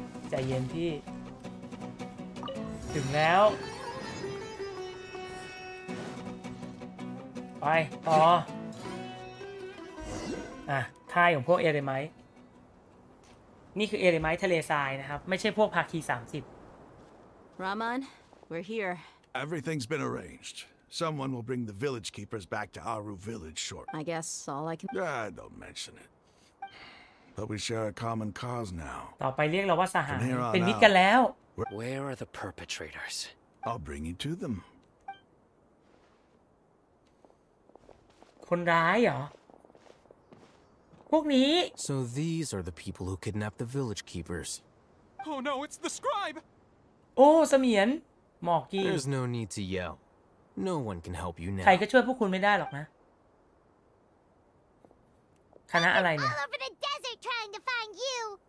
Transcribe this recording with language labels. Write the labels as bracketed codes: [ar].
[th] ใจเย็นพี่ถึงแล้วไปต่อค่ายของพวกเอเรไมท์นี่คือเอเรไมท์ทะเลทรายนะครับไม่ใช่พวกภาคี30 [en] Raman, we're here. Everything's been arranged. Someone will bring the village keepers back to Aru village shortly. I guess all I can... Don't mention it. But we share a common cause now. [th] ต่อไปเรียกเราว่าสหายเป็นมิตรกันแล้ว [en] Where are the perpetrators? I'll bring you to them. [th] คนร้ายเหรอพวกนี้ [en] So these are the people who kidnapped the village keepers. Oh no, it's the scribe! [th] โอ้เสมียนหมอกกี้ [en] There's no need to yell. No one can help you now. [th] ใครก็ช่วยพวกคุณไม่ได้หรอกนะคณะอะไรเนี่ย [en] All over the desert trying to find you.